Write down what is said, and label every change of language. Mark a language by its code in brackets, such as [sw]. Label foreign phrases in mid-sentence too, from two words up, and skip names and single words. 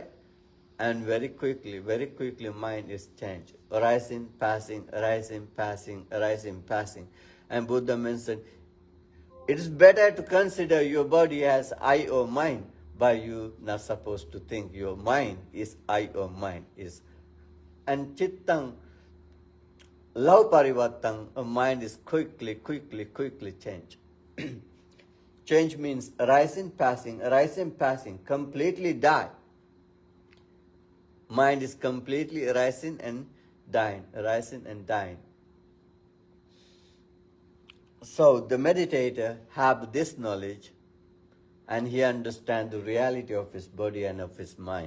[en] And very quickly mind is changed. Arising, passing, arising, passing, arising, passing. And Buddha mentioned, it is better to consider your body as I or mine, but you're not supposed to think your mind is I or mine. [pi] And chittang lav parivattang, [en] a mind is quickly change. Change means arising, passing, completely die. Mind is completely arising and dying. So the meditator have this knowledge and he understands the reality of his body and of his mind.